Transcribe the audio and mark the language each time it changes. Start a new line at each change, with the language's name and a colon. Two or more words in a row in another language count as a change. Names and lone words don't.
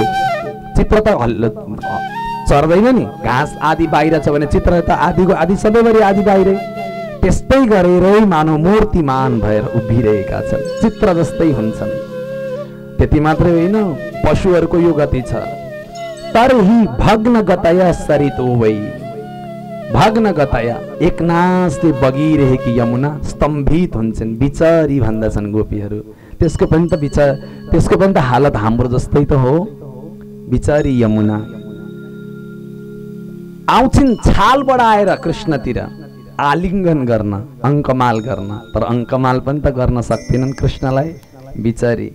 Nepali: चित्र त चर्दैन नि, घाँस आधी बाहिर छ भने चित्र त आधीको आधी सधैँभरि आधी बाहिरै। त्यस्तै गरेरै मानौ मूर्तिमान भएर उभिरहेका छन्, चित्र जस्तै हुन्छन्। त्यति मात्रै होइन, पशुहरूको यो गति छ।
Sanskrit: तरही भग्न गतया सरितो वै,
Nepali: भग्न गतया एकनासले बगिरहेकी यमुना स्तम्भित हुन्छन्, बिचारी भन्दछन् गोपीहरू। त्यसको पनि त हालत हाम्रो जस्तै त हो। बिचारी यमुना आउँछिन् छाल बढाएर कृष्णतिर आलिङ्गन गर्न, अङ्कमाल गर्न, तर अङ्कमाल पनि त गर्न सक्दैनन् कृष्णलाई, बिचारी।